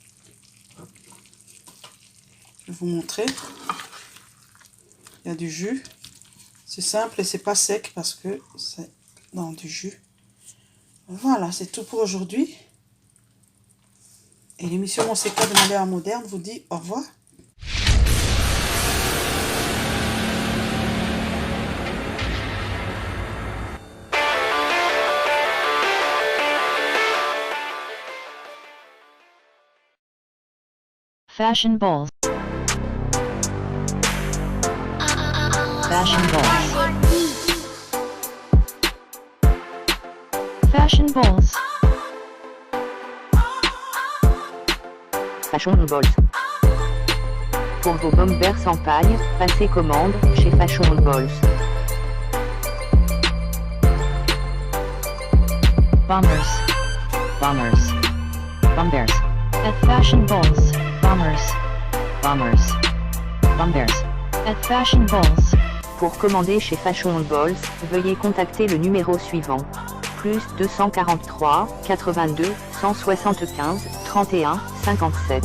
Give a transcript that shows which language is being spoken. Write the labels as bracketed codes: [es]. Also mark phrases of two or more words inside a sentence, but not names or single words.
[fr] Je vais vous montrer. Il y a du jus. C'est simple et c'est pas sec parce que c'est dans du jus. Voilà, c'est tout pour aujourd'hui. Et l'émission Mon CK de Malheur Moderne vous dit au revoir. Fashion balls. Fashion balls. Fashion balls. Fashion balls. Pour vos bombers sans paille, passez commande chez Fashion balls. Bombers. Bombers. Bombers. At Fashion balls. Bombers. Bombers. Bombers. At Fashion balls. Pour commander chez Fashion Balls, veuillez contacter le numéro suivant. plus 243, 82, 175, 31, 57.